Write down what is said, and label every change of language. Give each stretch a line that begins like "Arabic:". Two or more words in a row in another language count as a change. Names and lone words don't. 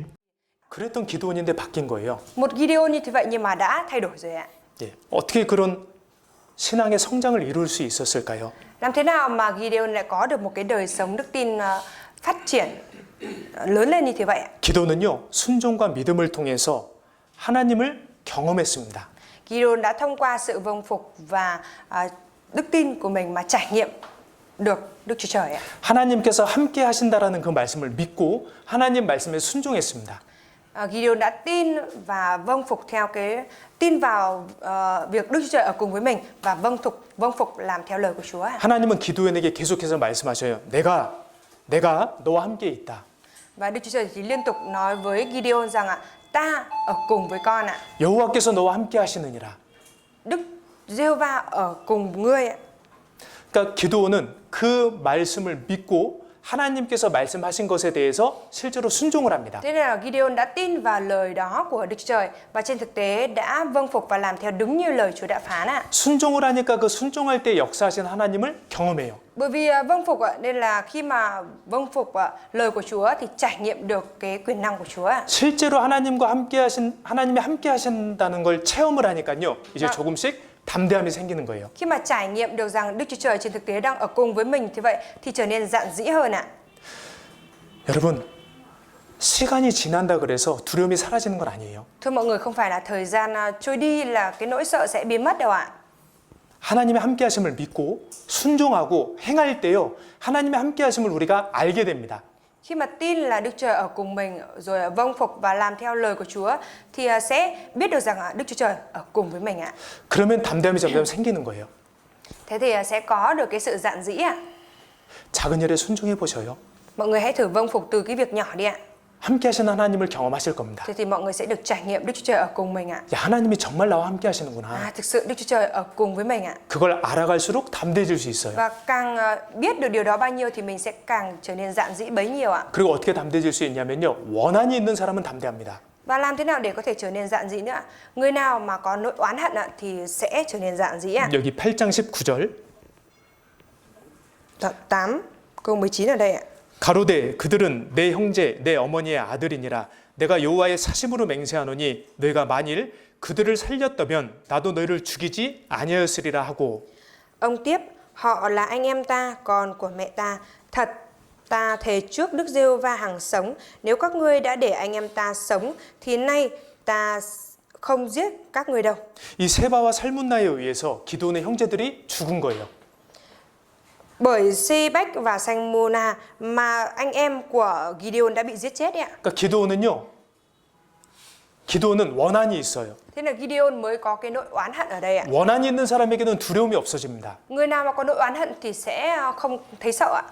Korean: 그랬던 기드온인데 바뀐 거예요.
Vietnamese: Một Gideon như thế vậy nhưng mà đã thay đổi rồi ạ.
Korean: 예, 어떻게 그런 신앙의 성장을 이룰 수 있었을까요?
Vietnamese: Làm thế nào mà Gideon lại có được một cái đời sống đức tin phát triển lớn lên như thế vậy ạ?
Korean: 기도는요, 순종과 믿음을 통해서 하나님을 경험했습니다.
Vietnamese: Gideon đã thông qua sự vâng phục và đức tin của mình mà trải nghiệm được Đức Chúa Trời ạ.
Korean: 하나님께서 함께 하신다라는 그 말씀을 믿고 하나님 말씀에 순종했습니다.
Vietnamese: Gideon đã tin và vâng phục theo tin vào việc Đức Chúa Trời ở cùng với mình và vâng phục làm theo lời của Chúa ạ.
Korean: 하나님은 기도원에게 계속해서 말씀하셔요. 내가 너와 함께 있다.
Vietnamese: Và Đức Chúa Trời thì liên tục nói với Gideon rằng ạ, ta ở cùng với con ạ.
Korean: 여호와께서 너와 함께 하시느니라.
Vietnamese: Đức Giê-hô-va ở cùng ngươi ạ.
Korean: 그러니까 기도원은 그 말씀을 믿고 하나님께서 말씀하신 것에 대해서 실제로 순종을 합니다.
Vietnamese: Thế nên là Gideon đã tin vào lời đó của Đức Chúa Trời và trên thực tế đã vâng phục và làm theo đúng như lời Chúa đã phán ạ.
Korean: 순종을 하니까 그 순종할 때 역사하신 하나님을 경험해요.
Vietnamese: Bởi vì vâng phục ạ, nên là khi mà vâng phục lời của Chúa thì trải nghiệm được cái quyền năng của Chúa ạ.
Korean: 실제로 하나님이 함께 하신다는 걸 체험을 하니까요. 이제 조금씩 담대함이 생기는 거예요.
Vietnamese: Khi mà trải nghiệm được rằng Đức Chúa Trời trên thực tế đang ở cùng với mình thì vậy thì trở nên dạn dĩ hơn ạ.
Korean: 여러분, 시간이 지난다 그래서 두려움이 사라지는 건 아니에요.
Vietnamese: Thưa mọi người, không phải là thời gian trôi đi là cái nỗi sợ sẽ biến mất đâu ạ.
Korean: 하나님의 함께 하심을 믿고 순종하고 행할 때요. 하나님의 함께 하심을 우리가 알게 됩니다.
Vietnamese: Khi mà tin là Đức Trời ở cùng mình rồi vâng phục và làm theo lời của Chúa thì sẽ biết được rằng Đức Chúa Trời ở cùng với mình ạ.
Korean: 그러면 담대함이 점점 생기는 거예요.
Vietnamese: Thế thì sẽ có được cái sự dạn dĩ ạ.
Korean: 작은 일에 순종해 보셔요.
Vietnamese: Mọi người hãy thử vâng phục từ cái việc nhỏ đi ạ.
Korean: 함께 하신 하나님을 경험하실 겁니다.
Vietnamese: Thế thì mọi người sẽ được trải nghiệm Đức Chúa Trời ở cùng mình ạ.
Korean: 야, 하나님이 정말 나와 함께 하시는구나.
Vietnamese: Thực sự Đức Chúa Trời ở cùng với mình ạ.
Korean: 그걸 알아갈수록 담대해질 수 있어요.
Vietnamese: Và càng biết được điều đó bao nhiêu thì mình sẽ càng trở nên dạn dĩ bấy nhiêu ạ.
Korean: 그리고 어떻게 담대해질 수 있냐면요. 원한이 있는 사람은 담대합니다.
Vietnamese: Và làm thế nào để có thể trở nên dạn dĩ nữa? Người nào mà có nỗi oán hận thì sẽ trở nên dạn dĩ ạ.
Korean: 여기 8장 19절.
Vietnamese: Đoạn 8 câu 19 ở đây ạ.
Korean: 가로되 그들은 내 형제 내 어머니의 아들이니라 내가 여호와의 사심으로 맹세하노니 너희가 만일 그들을 살렸다면 나도 너희를 죽이지 아니하였으리라 하고.
Vietnamese: Ông tiếp, họ là anh em ta, con của mẹ ta. Thật, ta thề trước Đức Giê-hô-va hằng sống, nếu các ngươi đã để anh em ta sống thì nay ta không giết các ngươi đâu.
Korean: 이 세바와 살문나에 의해서 기드온의 형제들이 죽은 거예요.
Vietnamese: Bởi Si-bách và Sanh-mô-na mà anh em của Gideon đã bị giết chết ạ.
Korean: 그러니까 기드온은 원한이 있어요.
Vietnamese: Thế là Gideon mới có cái nỗi oán hận ở đây ạ.
Korean: 원한이 있는 사람에게는 두려움이 없어집니다.
Vietnamese: Người nào mà có nỗi oán hận thì sẽ không thấy sợ ạ.